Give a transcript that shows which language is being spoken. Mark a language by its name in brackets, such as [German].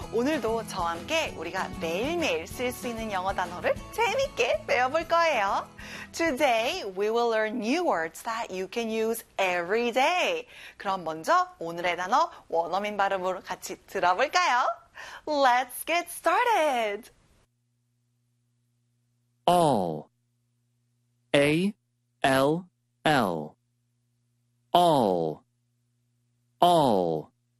[Korean] 오늘도 저와 함께 우리가 매일매일 쓸 수 있는 영어 단어를 재밌게 배워볼 거예요. [English] Today we will learn new words that you can use every day. [Korean] 그럼 먼저 오늘의 단어 원어민 발음으로 같이 들어볼까요? [English] Let's get started. All. A. L. L. All. All.